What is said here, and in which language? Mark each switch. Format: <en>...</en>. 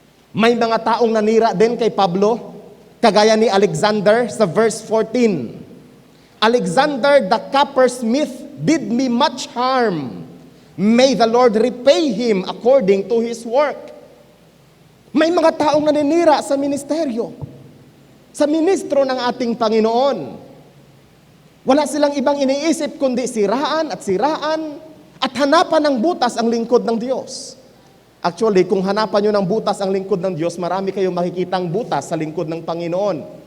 <tl>May mga taong nanira din kay Pablo, kagaya ni Alexander sa verse 14.</tl> <en>Alexander the coppersmith did me much harm. May the Lord repay him according to his work.</en> <tl>May mga taong naninira sa ministeryo, sa ministro ng ating Panginoon. Wala silang ibang iniisip kundi siraan at hanapan ng butas ang lingkod ng Diyos. Actually, kung hanapan nyo ng butas ang lingkod ng Diyos, marami kayong makikitang butas sa lingkod ng Panginoon.</tl>